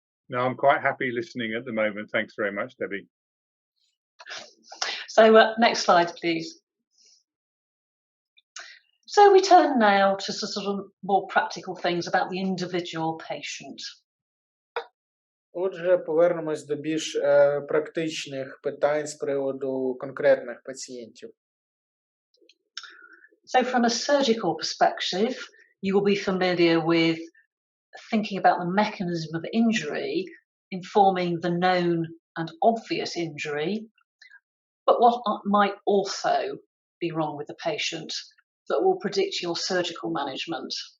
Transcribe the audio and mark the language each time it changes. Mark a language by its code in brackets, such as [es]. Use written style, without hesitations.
[en] No, I'm quite happy listening at the moment. Thanks very much, Debbie. So next slide, please. So we turn now to sort of more practical things about the individual patient. [uk] Отже, повернемось до більш практичних питань з приводу конкретних пацієнтів. [en] So from a surgical perspective, you will be familiar with thinking about the mechanism of injury, informing the known and obvious injury, but what might also be wrong with the patient that will predict your surgical management.